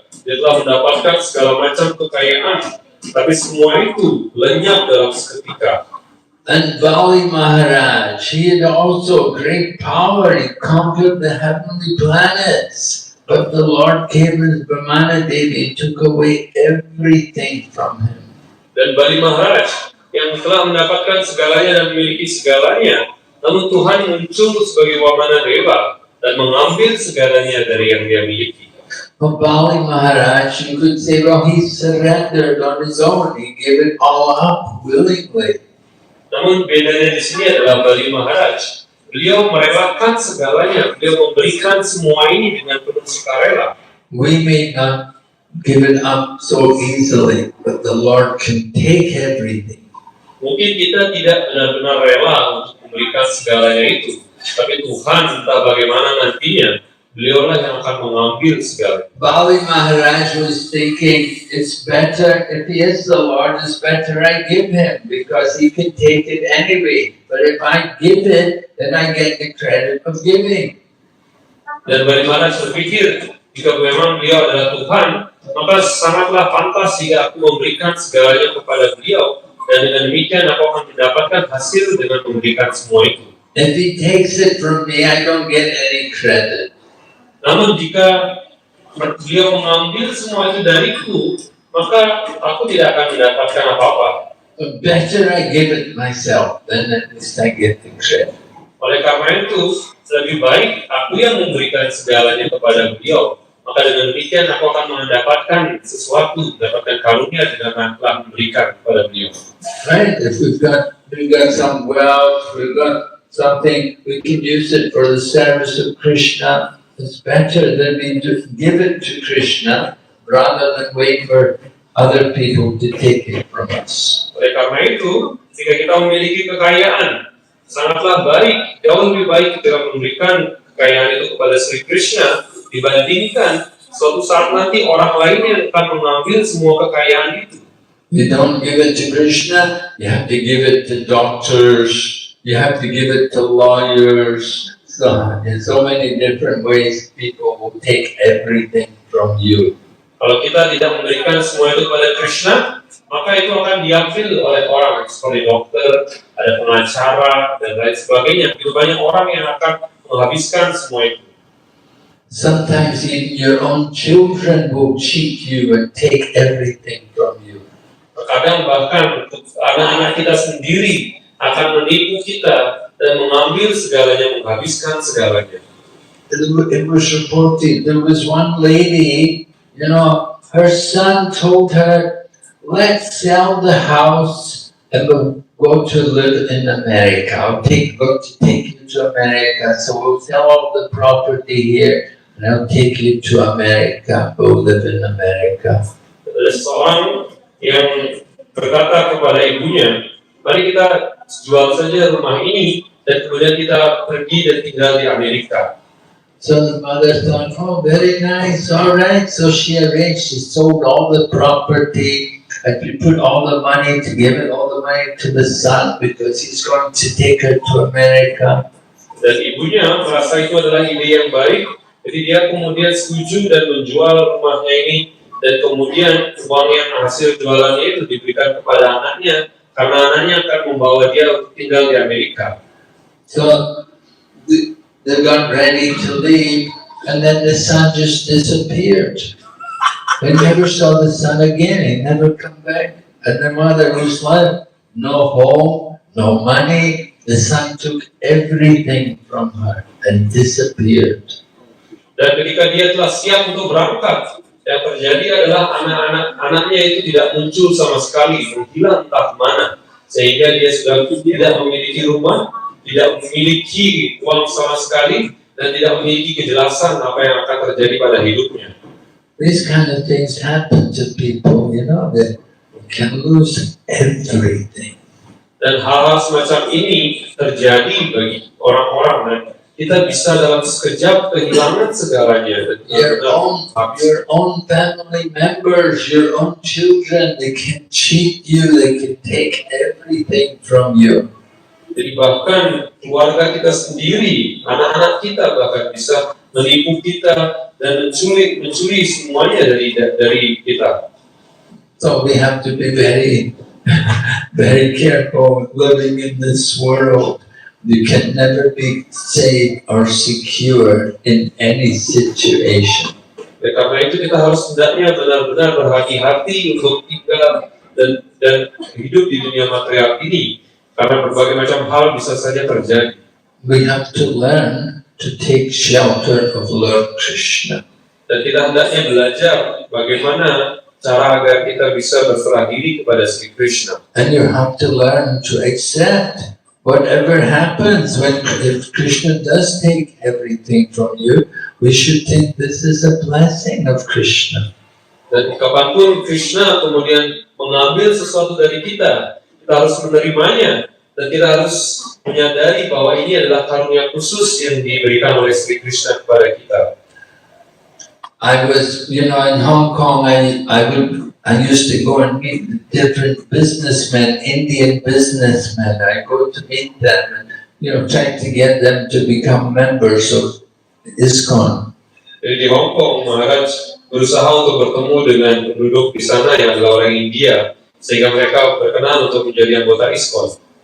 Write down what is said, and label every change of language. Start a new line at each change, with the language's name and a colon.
Indonesian: Dia telah mendapatkan segala macam kekayaan, tapi semua itu lenyap dalam seketika.
English: And Bali Maharaj, he had also great power. He conquered the heavenly planets. But the Lord came as Brahmana Devi and took away everything from him.
Indonesian: Dan Bali Maharaj yang telah mendapatkan segalanya dan memiliki segalanya, namun Tuhan muncul sebagai Wamana Deva dan mengambil segalanya dari yang dia miliki.
English: But Bali Maharaj, you could say, well, he surrendered on his own. He gave it all up willingly.
Indonesian: Namun bedanya di sini adalah Bali Maharaj. Beliau merelakan segalanya. Beliau memberikan semua ini dengan penuh sukarela.
English: We may not give it up so easily, but the Lord can take everything.
Indonesian: Mungkin kita tidak benar-benar rela untuk memberikan segalanya itu. Tapi Tuhan entah bagaimana nantinya, beliaulah yang akan mengambil segala.
English: Bali Maharaj was thinking, it's better, if he is the Lord, it's better I give him, because he can take it anyway. But if I give it, then I get the credit of giving.
Indonesian: Dan Bali Maharaj berpikir, jika memang beliau adalah Tuhan, maka sangatlah pantas jika aku memberikan segalanya kepada beliau, dan dengan demikian aku akan mendapatkan hasil dengan memberikan semua itu.
English: If he takes it from me, I don't get any credit.
Indonesian: Namun jika beliau mengambil semua itu dariku, maka aku tidak akan mendapatkan apa-apa.
English: But better I give it myself, then at least I get the credit.
Indonesian: Oleh karena itu, lebih baik aku yang memberikan segalanya kepada beliau. Maka dengan demikian aku akan mendapatkan sesuatu, mendapatkan karunia dengan telah memberikan kepada beliau.
English: Right? If we've got some wealth, we've got something, we can use it for the service of Krishna. It's better than we just give it to Krishna rather than wait for other people to take it from us.
Indonesian: Oleh karena itu, jika kita memiliki kekayaan, sangatlah baik, jauh lebih baik kita memberikan kekayaan itu kepada Sri Krishna dibandingkan suatu saat nanti orang lain yang akan mengambil semua kekayaan itu.
English: You don't give it to Krishna, you have to give it to doctors, you have to give it to lawyers. So, in so many different ways, people will take everything from you.
Indonesian: Kalau kita tidak memberikan semua itu kepada Krishna, maka itu akan diambil oleh orang seperti dokter, ada pengacara, dan lain sebagainya. Itu banyak orang yang akan menghabiskan semua itu.
English: Sometimes even your own children will cheat you and take everything from you.
Indonesian: Terkadang bahkan anak-anak kita sendiri akan menipu kita dan mengambil segalanya, menghabiskan segalanya.
English: It was reported, there was one lady, her son told her, let's sell the house and we'll go to live in America. I'll take you to America. So we'll sell all the property here and I'll take you to America. We'll live in America.
Indonesian: Ada seorang yang berkata kepada ibunya, mari kita jual saja rumah ini dan kemudian kita pergi dan tinggal di Amerika.
English: So the mother thought, oh, very nice, all right. So she arranged, she sold all the property and she put all the money to give it all the money to the son because he's going to take her to America.
Indonesian: Dan ibunya merasa itu adalah ide yang baik, jadi dia kemudian setuju dan menjual rumahnya ini dan kemudian uang yang hasil jualannya itu diberikan kepada anaknya karena anaknya akan membawa dia untuk tinggal di Amerika.
English: So they got ready to leave, and then the son just disappeared. They never saw the son again. He never come back. And the mother was left, no home, no money. The son took everything from her and disappeared.
Indonesian: Dan ketika dia telah siap untuk berangkat, yang terjadi adalah anak-anaknya itu tidak muncul sama sekali, menghilang entah kemana, sehingga dia sudah tidak memiliki rumah, tidak memiliki uang sama sekali, dan tidak memiliki kejelasan apa yang akan terjadi pada hidupnya.
English: These kind of things happen to people, that can lose everything.
Indonesian: Dan hal-hal semacam ini terjadi bagi orang-orang, dan kita bisa dalam sekejap kehilangan segalanya.
English: Your own family members, your own children, they can cheat you, they can take everything from you.
Indonesian: Jadi bahkan keluarga kita sendiri, anak-anak kita bahkan bisa menipu kita dan mencuri semuanya dari kita.
English: So we have to be very, very careful living in this world. You can never be safe or secure in any situation.
Indonesian: Ya, karena itu kita harus hendaknya benar-benar berhati-hati untuk tinggal dan hidup di dunia material ini. Karena berbagai macam hal bisa saja terjadi.
English: We have to learn to take shelter of Lord Krishna.
Indonesian: Dan kita hendaknya belajar bagaimana cara agar kita bisa berserah diri kepada Sri Krishna.
English: And you have to learn to accept whatever happens if Krishna does take everything from you. We should think this is a blessing of Krishna.
Indonesian: Dan kapanpun Krishna kemudian mengambil sesuatu dari kita harus menerimanya Dan kita harus menyadari bahwa ini adalah karunia khusus yang diberikan oleh Sri Krishna kepada kita.
English: I was, in Hong Kong, I used to go and meet different businessmen, Indian businessmen. I go to meet them and, try to get them to become members of ISKCON.
Indonesian: Jadi di Hong Kong, Maharaj berusaha untuk bertemu dengan penduduk di sana yang adalah orang India, sehingga mereka berkenan untuk menjadi anggota ISKCON.